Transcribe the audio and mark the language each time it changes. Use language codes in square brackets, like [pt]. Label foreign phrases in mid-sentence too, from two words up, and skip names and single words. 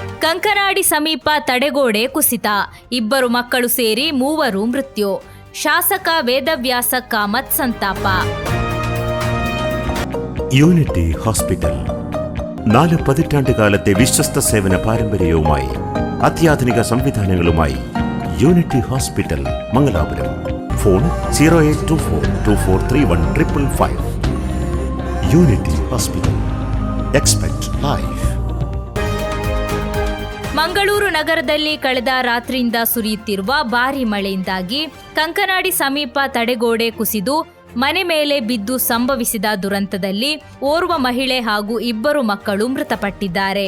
[kn] ಕಂಕನಾಡಿ ಸಮೀಪ ತಡೆಗೋಡೆ ಕುಸಿತ, 2 ಮಕ್ಕಳು ಸೇರಿ 3 ಮೃತ್ಯು. ಶಾಸಕ ವೇದವ್ಯಾಸ ಕಾಮತ್ ಸಂತಾಪ. [ml] യൂണിറ്റി ഹോസ്പിറ്റൽ 4 പതിറ്റാണ്ടുകാലത്തെ വിശ്വസ്ത സേവന പാരമ്പര്യവുമായി അത്യാധുനിക സംവിധാനങ്ങളുമായി യൂണിറ്റി ഹോസ്പിറ്റൽ മംഗലാപുരം. ഫോൺ 0824243155. യൂണിറ്റി ഹോസ്പിറ്റൽ. [en] Expect life. [kn] ಮಂಗಳೂರು ನಗರದಲ್ಲಿ ಕಳೆದ ರಾತ್ರಿಯಿಂದ ಸುರಿಯುತ್ತಿರುವ ಭಾರೀ ಮಳೆಯಿಂದಾಗಿ ಕಂಕನಾಡಿ ಸಮೀಪ ತಡೆಗೋಡೆ ಕುಸಿದು ಮನೆ ಮೇಲೆ ಬಿದ್ದು ಸಂಭವಿಸಿದ ದುರಂತದಲ್ಲಿ ಓರ್ವ ಮಹಿಳೆ ಹಾಗೂ 2 ಮಕ್ಕಳು ಮೃತಪಟ್ಟಿದ್ದಾರೆ.